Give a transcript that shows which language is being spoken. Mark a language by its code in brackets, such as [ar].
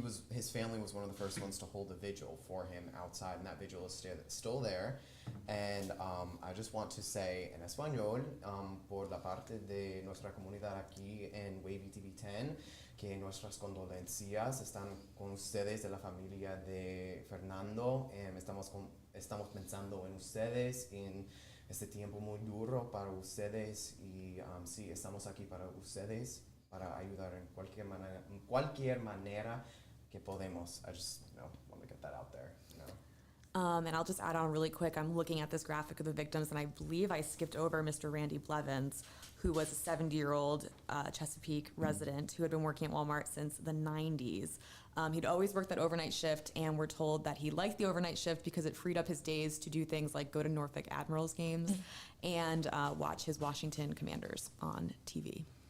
[en] His family was one of the first ones to hold a vigil for him outside, and that vigil is still there. And I just want to say [es] en español, por la parte de nuestra comunidad aquí en Wavy TV 10, que nuestras condolencias están con ustedes de la familia de Fernando. Estamos pensando en ustedes en este tiempo muy duro para ustedes y sí, estamos aquí para ustedes, para ayudar en cualquier manera que podemos. [en] I just want to get that out there. And I'll just add on really quick. I'm looking at this graphic of the victims, and I believe I skipped over Mr. Randy Blevins, who was a 70-year-old Chesapeake resident who had been working at Walmart since the 90s. He'd always worked that overnight shift, and we're told that he liked the overnight shift because it freed up his days to do things like go to Norfolk Admirals games and watch his Washington Commanders on TV.